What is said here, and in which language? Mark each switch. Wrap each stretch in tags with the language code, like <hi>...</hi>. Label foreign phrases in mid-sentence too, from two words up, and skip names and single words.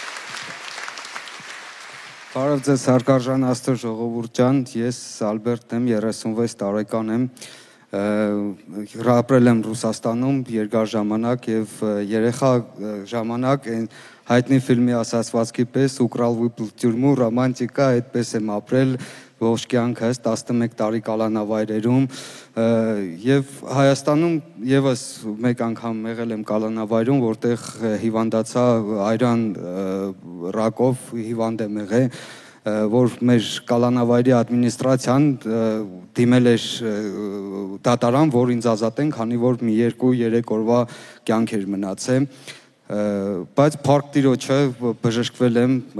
<hy>Բարև ձեզ հարգարժան Աստծո ժողովուրդ ջան, ես Ալբերտ եմ, 36 տարեկան եմ, ապրել եմ Ռուսաստանում երկար ժամանակ եւ երեխա ժամանակ այն հայտնի ֆիլմի ասացվածքի պես</hy> <ru>«Украл выпил в тюрьму»,</ru> <hy>ռոմանտիկա, այդպես եմ ապրել ողջ կյանքս 11 տարի կալանավայրերում եւ Հայաստանում եւս մեկ անգամ եղել եմ կալանավայրում, որտեղ հիվանդացա այրան ռակով հիվանդ եմ եղել, որ մեր կալանավայրի ադմինիստրացիան դիմել էր դատարան, որ ինձ ազատեն, քանի որ մի 2-3 օրվա կյանք էր մնացել, բայց փառք Տիրոջը բժշկվել եմ,</hy>